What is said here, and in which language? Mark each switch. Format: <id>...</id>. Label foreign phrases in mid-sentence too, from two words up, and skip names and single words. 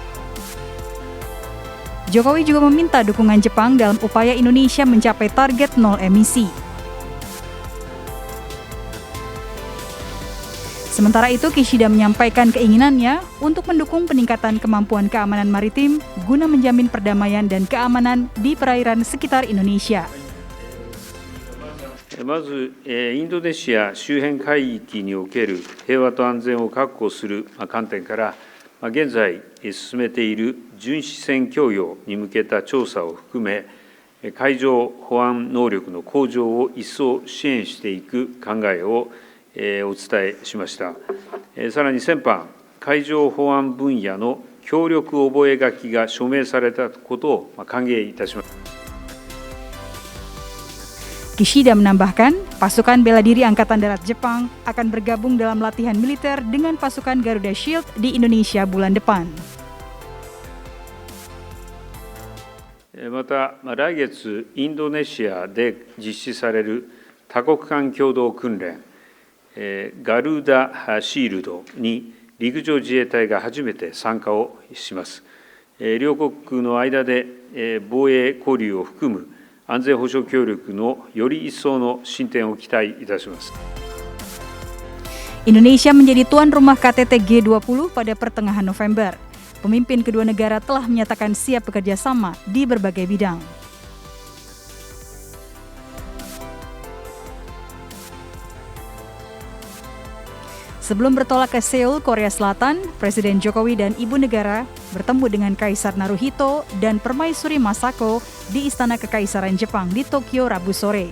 <id>Jokowi juga meminta dukungan Jepang dalam upaya Indonesia mencapai target nol emisi. Sementara itu, Kishida menyampaikan keinginannya untuk mendukung peningkatan kemampuan keamanan maritim guna menjamin perdamaian dan keamanan di perairan sekitar Indonesia.</id> <ja>まず、インドネシア周辺海域における平和と安全を確保する観点から、現在進めている巡視船供与に向けた調査を含め、海上保安能力の向上を一層支援していく考えをお伝えしました。さらに先般、海上保安分野の協力覚書が署名されたことを歓迎いたします。</ja> <id>Kishida menambahkan, pasukan bela diri Angkatan Darat Jepang akan bergabung dalam latihan militer dengan pasukan Garuda Shield di Indonesia bulan depan.</id> <ja>また、来月、インドネシアで実施される多国間共同訓練、ガルダシールドに陸上自衛隊が初めて参加をします。両国の間で防衛交流を含む安全保障協力のより一層の進展を期待いたします。</ja> <id>Indonesia menjadi tuan rumah KTT G20 pada pertengahan November. Pemimpin kedua negara telah menyatakan siap bekerja sama di berbagai bidang. Sebelum bertolak ke Seoul, Korea Selatan, Presiden Jokowi dan Ibu Negara bertemu dengan Kaisar Naruhito dan Permaisuri Masako di Istana Kekaisaran Jepang di Tokyo Rabu sore.</id>